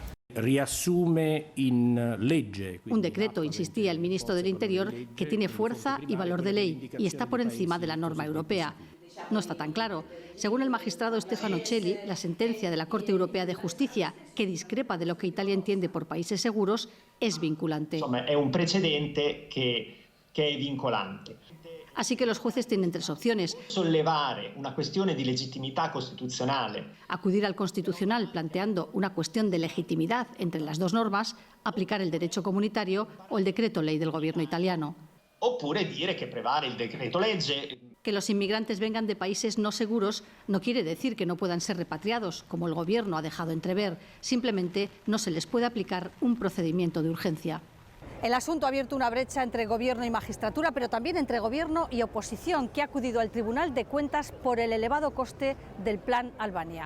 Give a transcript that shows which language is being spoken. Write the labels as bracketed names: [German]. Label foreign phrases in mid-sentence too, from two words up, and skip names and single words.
[Spanish] Un decreto, insistía el ministro del Interior, que tiene fuerza y valor de ley y está por encima de la norma europea. No está tan claro. Según el magistrado Stefano Celli, la sentencia de la Corte Europea de Justicia, que discrepa de lo que Italia entiende por países seguros, es vinculante. Es un precedente que es vinculante. Así que los jueces tienen 3 opciones. [Italian] Sollevare una cuestione di legittimità costituzionale. [Spanish] Acudir al Constitucional planteando una cuestión de legitimidad entre las 2 normas, aplicar el derecho comunitario o el decreto ley del gobierno italiano. [Italian] Oppure dire che prevale il decreto legge. [Spanish] Que los inmigrantes vengan de países no seguros no quiere decir que no puedan ser repatriados, como el gobierno ha dejado entrever. Simplemente no se les puede aplicar un procedimiento de urgencia. El asunto ha abierto una brecha entre gobierno y magistratura, pero también entre gobierno y oposición, que ha acudido al Tribunal de Cuentas por el elevado coste del Plan Albania.